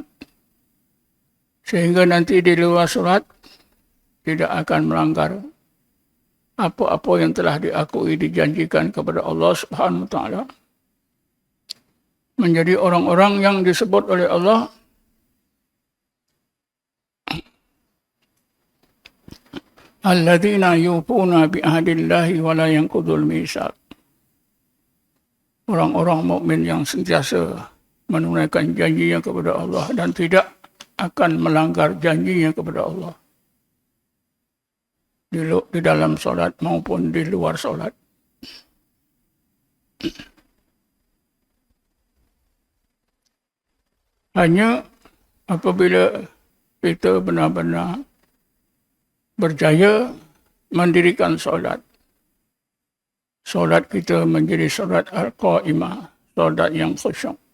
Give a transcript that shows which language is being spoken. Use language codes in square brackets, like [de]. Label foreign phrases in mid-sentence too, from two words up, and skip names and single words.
[ms] Sehingga nanti di luar solat tidak akan melanggar apa-apa yang telah diakui, dijanjikan kepada Allah [ar] سبحانه وتعالى. [ms] Menjadi orang-orang yang disebut oleh Allah [ar] الذين يوفون بعهد الله ولا ينقضون الميثاق. [ms] Orang-orang mukmin yang sentiasa menunaikan janjinya kepada Allah dan tidak akan melanggar janjinya kepada Allah di dalam solat maupun di luar solat. Hanya apabila kita benar-benar berjaya mendirikan solat, solat kita menjadi solat al-qa'imah, solat yang khusyuk.